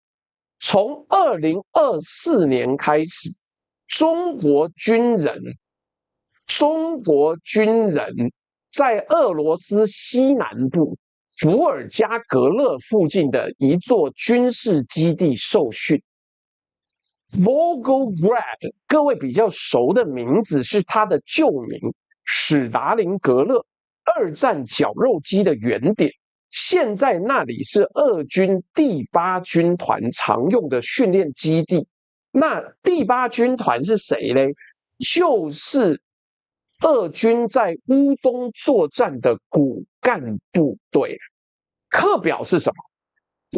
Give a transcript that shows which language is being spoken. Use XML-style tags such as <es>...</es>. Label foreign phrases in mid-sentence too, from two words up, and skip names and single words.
<zh>從2024年開始，中國軍人在俄羅斯西南部伏爾加格勒附近的一座軍事基地受訓。Volgograd，各位比較熟的名字是它的舊名史达林格勒，二戰绞肉機的原點。現在那裡是俄軍第8軍團常用的訓練基地。那第8軍團是誰呢？就是俄軍在烏東作戰的骨幹部隊。課表是什麼？</zh>